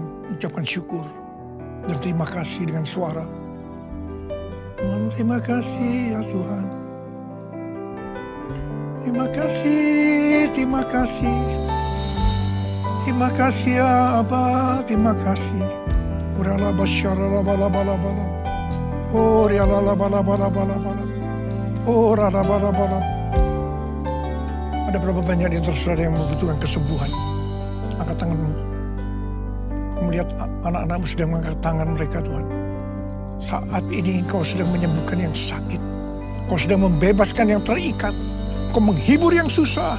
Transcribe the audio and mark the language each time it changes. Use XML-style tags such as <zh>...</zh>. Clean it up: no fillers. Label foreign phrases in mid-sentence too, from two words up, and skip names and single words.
<id>Ucapkan syukur dan terima kasih dengan suara. Tuhan, terima kasih ya Tuhan. Terima kasih, terima kasih. Terima kasih ya Abah, terima kasih. Urala basyara bala bala bala. Oh riala bala bala bala bala. Oh rala bala bala. Ada berapa banyak di antara saudara yang membutuhkan kesembuhan? Angkat tanganmu. Kau melihat anak-anakmu sedang mengangkat tangan mereka Tuhan. Saat ini Engkau sedang menyembuhkan yang sakit. Engkau sedang membebaskan yang terikat. Engkau menghibur yang susah.</id>